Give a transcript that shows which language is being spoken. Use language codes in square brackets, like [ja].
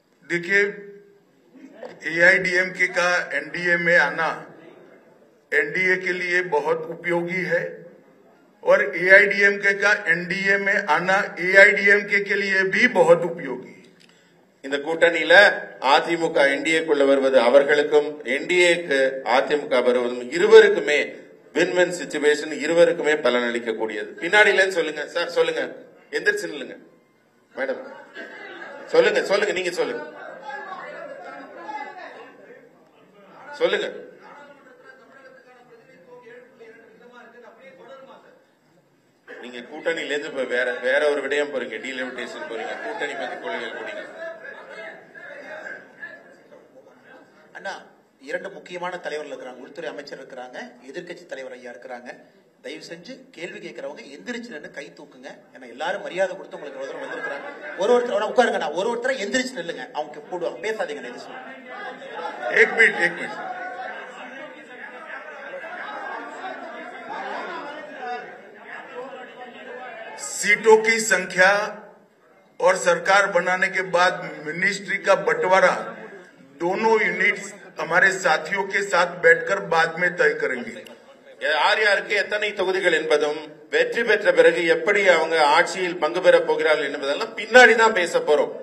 [hi] देखिए, एआईडीएमके का एनडीए में आना एनडीए के लिए बहुत उपयोगी है और एआईडीएमके का एनडीए में आना एआईडीएमके के लिए भी बहुत उपयोगी है। [ta] இந்த கூட்டணியில அதிமுக என்டிஏக்குள்ள வருவது அவர்களுக்கும் என்டிஏக்கு அதிமுக வருவதும் இருவருக்குமே வின்-வின் சிச்சுவேஷன், இருவருக்குமே பலனளிக்க கூடியது. பின்னாடியில சொல்லுங்க சார், சொல்லுங்க, எந்திரிச்சு நில்லுங்க மேடம், சொல்லுங்க சொல்லுங்க, நீங்க சொல்லுங்க சொல்லுங்க. நீங்க கூட்டணியில இருந்து வேற ஒரு விடயம் போறீங்க, டீலிமிட்டேஷன் போறீங்க, கூட்டணி பத்தி கொள்கைகள் போறீங்க. அண்ணா, இரண்டு முக்கியமான தலைவர்கள் இருக்கிறாங்க. உள்துறை அமைச்சர் இருக்கிறாங்க, எதிர்க்கட்சி தலைவர் ஐயா இருக்கிறாங்க. தயவு செஞ்சு கேள்வி கேட்கறவங்க எந்திரிச்சு நின்று கை தூக்குங்க. ஏன்னா எல்லாரும் மரியாதை கொடுத்து உங்களுக்கு ஒரு தடவை வந்திருக்கிறாங்க. ஒருத்தர் உட்காருங்க, நான் ஒருத்தரை எந்திரிச்சு நில்லுங்க. அவங்க போடுவாங்க, பேசாதீங்க. [hi] एक मिनट सीटों की संख्या और सरकार बनाने के बाद मिनिस्ट्री का बंटवारा दोनों यूनिट्स हमारे साथियों के साथ बैठकर बाद में तय करेंगे। [ta] யார் யாருக்கு எத்தனை தொகுதிகள் என்பதும் வெற்றி பெற்ற பிறகு எப்படி அவங்க ஆட்சியில் பங்கு பெற போகிறார்கள் என்பதெல்லாம் பின்னாடி தான் பேச போறோம்.